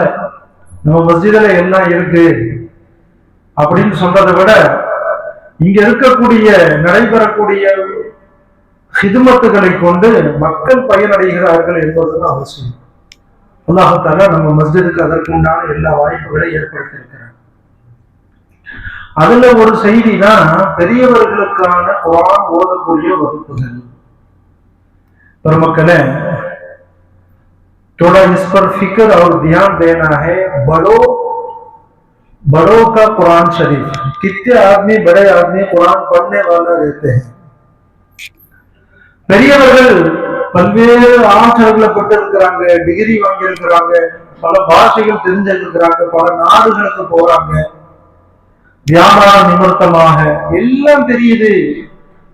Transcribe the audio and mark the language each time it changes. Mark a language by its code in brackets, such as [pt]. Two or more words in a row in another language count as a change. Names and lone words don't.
[ta] நம்ம மஸ்ஜிதுல எல்லாம் இருக்கு அப்படின்னு சொல்றதை விட இங்க இருக்கக்கூடிய நடைபெறக்கூடிய ஹிதுமத்துகளை கொண்டு மக்கள் பயனடைகிறார்கள் என்பதுதான் அவசியம். அல்லாஹ் தஆலா நம்ம மஸ்ஜிதுக்கு அதற்குண்டான எல்லா வாய்ப்புகளை ஏற்படுத்தி இருக்கிறார். அதுல ஒரு செய்தி தான் பெரியவர்களுக்கான குர்ஆன் ஓதக்கூடிய வகுப்புகள். பெருமக்களே, [hi] थोड़ा इस पर फिक्र और ध्यान देना है. बड़ों का कुरान शरीफ, कितने आदमी बड़े आदमी कुरान पढ़ने वाला रहते हैं. [ta] பெரியவர்கள் பல்வேறு ஆற்றல்களை பெற்றிருக்கிறாங்க, டிகிரி வாங்கியிருக்கிறாங்க, பல பாஷைகள் தெரிஞ்சிருக்கிறாங்க, பல நாடுகளுக்கு போறாங்க, வியாபார நிமித்தமாக எல்லாம் தெரியுது.